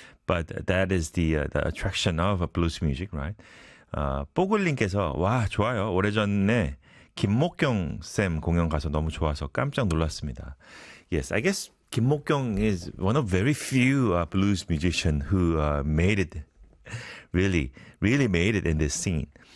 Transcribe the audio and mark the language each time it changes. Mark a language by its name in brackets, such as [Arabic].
[English] But that is the attraction of blues music, right? [Korean] 뽀글님께서 와 좋아요. 오래전에 김목경 쌤 공연 가서 너무 좋아서 깜짝 놀랐습니다. [English] Yes, I guess 김목경 is one of very few blues musician who made it really, really made it in this scene.